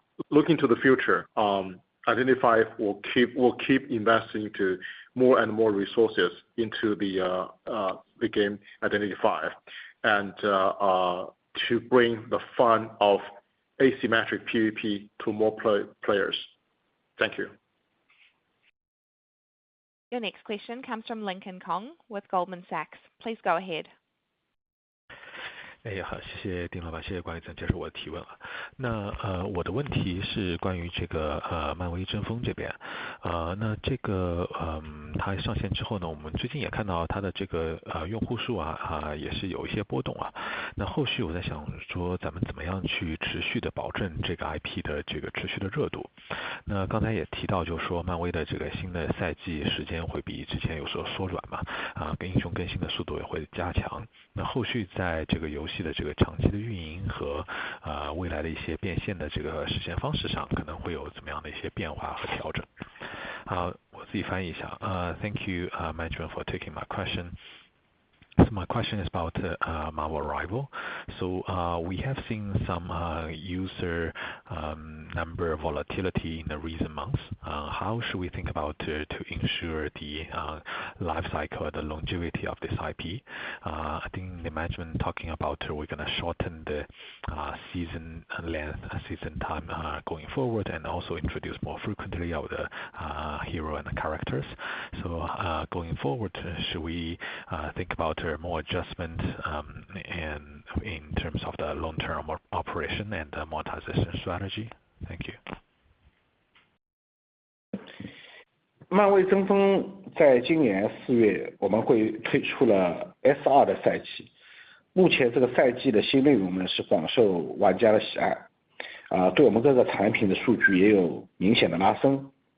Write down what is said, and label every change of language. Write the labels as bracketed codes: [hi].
[en] Looking to the future, Identity V will keep investing to more and more resources into the game Identity V, and to bring the fun of asymmetric PvP to more players. Thank you. Your next question comes from Lincoln Kong with Goldman Sachs. Please go ahead. [zh] 好，谢谢丁老板，谢谢管理层接受我的提问那我的问题是关于这个漫威争锋这边那这个它上线之后呢，我们最近也看到它的这个用户数也是有一些波动那后续我在想说，咱们怎么样去持续的保证这个 IP 的这个持续的热度？那刚才也提到，就是说漫威的这个新的赛季时间会比之前有所缩短嘛跟英雄更新的速度也会加强。那后续在这个游戏的这个长期的运营和未来的一些变现的这个实现方式上可能会有怎么样的一些变化和调整。好，我自己翻译一下。 [en] Thank you, management, for taking my question. So my question is about Marvel Rival. So we have seen some user number volatility in the recent months. How should we think about to ensure the life cycle, the longevity of this IP? I think the management talking about we're going to shorten the season length, season time going forward, and also introduce more frequently of the hero and the characters. So going forward, should we think about more adjustment and in terms of the long-term operation and the monetization strategy? Thank you. [zh] 漫威争锋在今年4月我们会推出了 S2 的赛季，目前这个赛季的新内容呢是广受玩家的喜爱，对我们各个产品的数据也有明显的拉升。